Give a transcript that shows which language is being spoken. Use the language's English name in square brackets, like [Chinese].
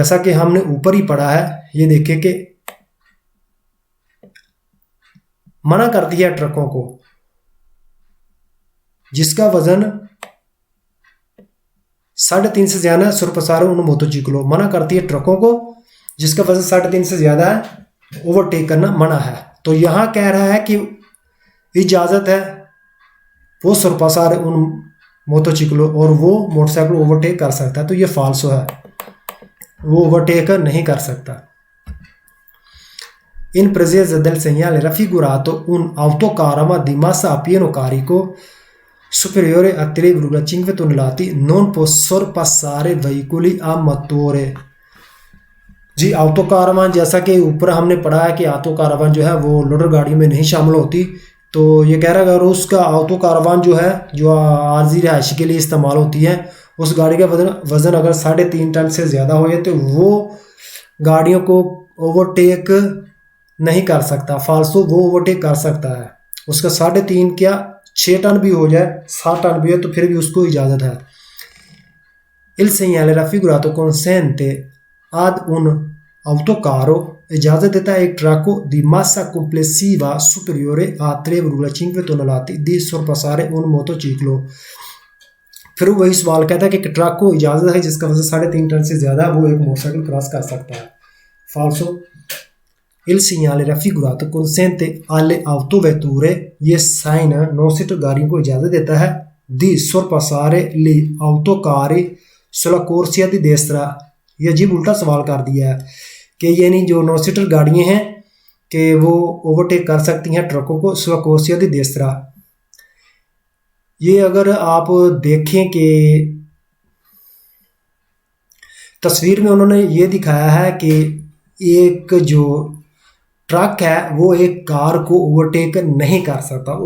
[Hindi] जैसा कि हमने ऊपर ही पढ़ा है, ये देखें कि मना करती है ट्रकों को जिसका वजन 3.5 से ज़्यादा है, [Italian] sorpassare un motociclo, [Hindi] मना करती है ट्रकों को जिसका वजन 3.5 से ज़्यादा है, ओवरटेक करना मना है। तो यहाँ कह रहा है कि इजाज़त है, वो [Italian] sorpassare un motociclo, [Hindi] और वो मोटरसाइकिल ओवरटेक कर सकता है, तो ये फाल्सो है, वो ओवरटेक नहीं कर सकता। [Italian] In presenza del segnale raffigurato un autocarro di massa a pieno carico superiore a 3,5 tonnellate non può sorpassare veicoli a motore। [Hindi] Ji, auto Karwan, जैसा कि ऊपर हमने पढ़ा है कि ऑटो कारवान जो है वो लोडर गाड़ियों में नहीं शामिल होती, तो ये कह रहा है अगर उसका ऑटो कारवान जो है जो आर्जी रिहायशी के लिए इस्तेमाल होती है, उस गाड़ी का वजन अगर 3.5 टन से ज़्यादा हो जाए तो वो गाड़ियों को ओवरटेक नहीं कर सकता। फाल्सो वो ओवरटेक कर सकता है, उसका 3.5 क्या 6 टन भी हो जाए, 7 टन भी हो तो फिर भी उसको इजाज़त है। [Italian] Il segnale raffigurato consente ad un autocarro [Hindi] इजाज़त देता है एक ट्रक को [Italian] di massa complessiva superiore a 3,5 tonnellate di sorpassare un motociclo। [Hindi] फिर वही सवाल कहता है कि एक ट्रक को इजाज़त है जिसका वजन 3.5 टन से ज़्यादा वो एक मोटरसाइकिल क्रॉस कर सकता है। [Italian] फाल्सो Il segnale raffigurato consente alle autovetture, [Hindi] ये साइन 9 सीटर गाड़ियों को इजाज़त देता है [Italian] di sorpassare le autocarri sulla corsia di destra। [Hindi] ये अजीब उल्टा सवाल कर दिया है कि यानी जो 9 सीटर गाड़ियाँ हैं कि वो ओवरटेक कर सकती हैं ट्रकों को [Italian] sulla corsia di destra। [Hindi] ये अगर आप देखें कि तस्वीर में उन्होंने ये दिखाया है कि एक जो ट्रक है वो एक कार को ओवरटेक नहीं कर सकता।